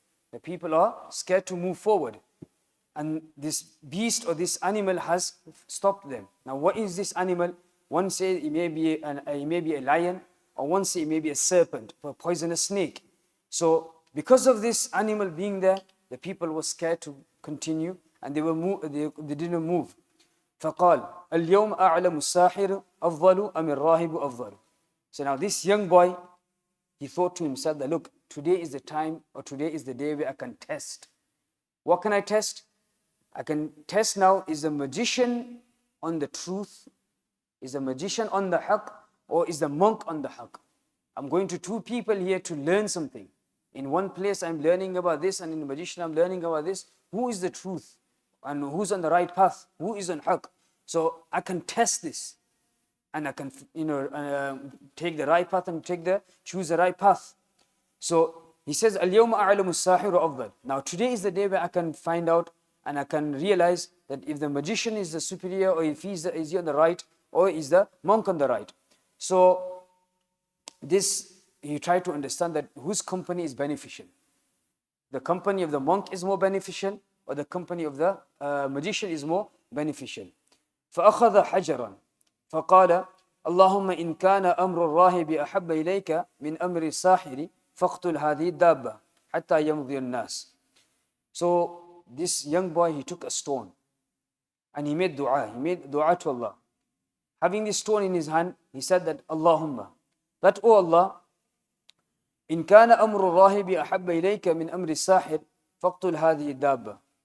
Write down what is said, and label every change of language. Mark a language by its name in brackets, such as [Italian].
[English] The people are scared to move forward. And this beast or this animal has stopped them. Now what is this animal? One says it may be a lion, or one says it may be a serpent, or a poisonous snake. So because of this animal being there, the people were scared to continue, and they didn't move. [Arabic] فَقَالَ الْيَوْمَ أَعْلَمُ السَّاحِرُ أَفْضَلُ أَمِ الرَّاهِبُ أَفْضَلُ. [English] So now this young boy, he thought to himself that, look, today is the time, or today is the day where I can test. What can I test? I can test now, is the magician on the truth? Is the magician on the haqq? Or is the monk on the haqq? I'm going to two people here to learn something. In one place I'm learning about this, and in the magician I'm learning about this. Who is the truth? And who's on the right path? Who is on haqq? So I can test this. And I can take the right path and choose the right path. So he says, [Arabic] الْيَوْمَ أَعْلَمُ السَّاحِرُ أَفْضَلُ. [English] Now today is the day where I can find out and I can realize that if the magician is the superior, or if is he on the right, or is the monk on the right. So this, he tried to understand that whose company is beneficial. The company of the monk is more beneficial, or the company of the magician is more beneficial. [Arabic] فَأَخَذَ حَجَرًا فَقَالَ اللهم إن كان أمر الراهب أحب إليك من أمر الساحر فاقتل هذه الدابة حتى يمضي الناس. [English] So this young boy, he took a stone and he made dua. He made dua to Allah. Having this stone in his hand, he said that, Allahumma, that, oh Allah, [Arabic] إن كان أمر الراهب أحب إليك من أمر الساحر فاقتل هذه الدابة.